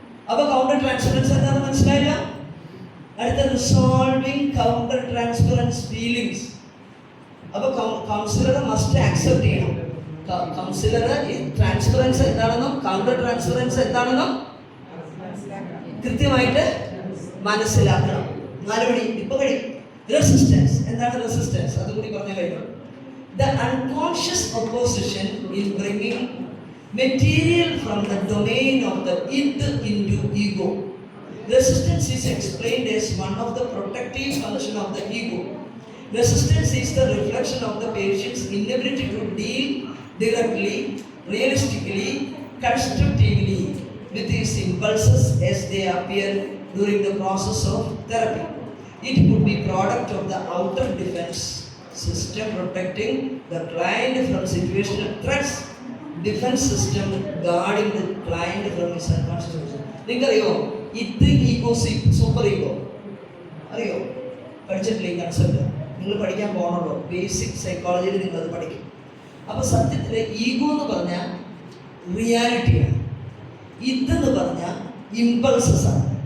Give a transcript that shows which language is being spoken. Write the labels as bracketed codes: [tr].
[ml] അപ്പൊ counter transparence എന്താണെന്ന് മനസ്സിലായില്ല. അടുത്ത റിസോൾവിംഗ് കൗണ്ടർ ട്രാൻസ്പെറൻസ് ഫീലിംഗ്സ്. അപ്പൊ [en] counsellor must accept [ml] ചെയ്യണം. കൗൺസിലർ ട്രാൻസ്പെറൻസ് എന്താണെന്നും കൗണ്ടർ ട്രാൻസ്പെറൻസ് എന്താണെന്നും കൃത്യമായിട്ട് മനസ്സിലാക്കണം. 4 മണി ഇപ്പൊ കഴിയും. റെസിസ്റ്റൻസ് എന്താണ്? റെസിസ്റ്റൻസ് അതുകൂടി പറഞ്ഞ കഴിഞ്ഞു. [en] The unconscious opposition in bringing material from the domain of the id into ego. Resistance is explained as one of the protective function of the ego. Resistance is the reflection of the patient's inability to deal directly, realistically, constructively with his impulses as they appear during the process of therapy. It could be product of the outer defense system protecting the client from situational threats. Defense system guarding the client from his unconscious. [ml] നിങ്ങൾക്കറിയോ ഇത് ego super ego അറിയോ? പഠിച്ചിട്ടില്ല ഈ concept. നിങ്ങൾ പഠിക്കാൻ പോകണല്ലോ, basic സൈക്കോളജിയിൽ നിങ്ങളത് പഠിക്കും. അപ്പൊ സത്യത്തില് ഈഗോ എന്ന് പറഞ്ഞാൽ റിയാലിറ്റിയാണ്, ഇതെന്ന് പറഞ്ഞാൽ ഇമ്പൾസസ് ആണ്.